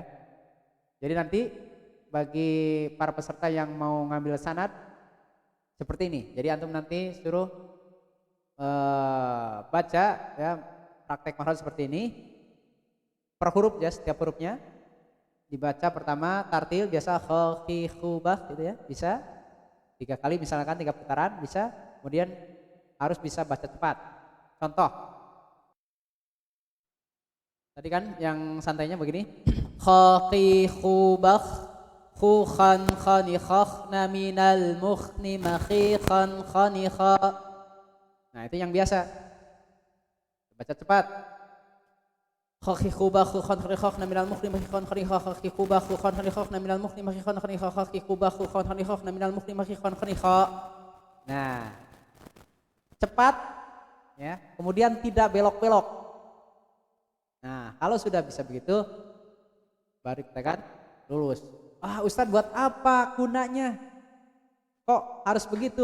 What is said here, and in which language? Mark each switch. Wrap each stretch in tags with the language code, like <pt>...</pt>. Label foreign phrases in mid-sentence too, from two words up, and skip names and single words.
<id>Jadi nanti bagi para peserta yang mau ngambil sanad seperti ini. Jadi antum nanti suruh baca, ya, praktek makhraj seperti ini per huruf, ya, setiap hurufnya dibaca. Pertama tartil biasa kha khi khu bah gitu, ya, bisa 3 kali misalkan 3 putaran bisa. Kemudian harus bisa baca cepat. Contoh tadi kan yang santainya begini, kha khi khu bah khu khan khani khakhna minal mukhni makhikhan khanikha. Nah itu yang biasa, baca cepat. Kha khi khu bah khu khan khani khakhna minal mukhni makhikhan khanikha. Kha khi khu bah khu khan khani khakhna minal mukhni makhikhan khanikha. Kha khi khu bah khu khan khani khakhna minal mukhni makhikhan khanikha. Nah cepat, ya, kemudian tidak belok-belok. Nah kalau sudah bisa begitu baru kita kan lulus. Ah Ustadz, buat apa gunanya? Kok harus begitu?</id>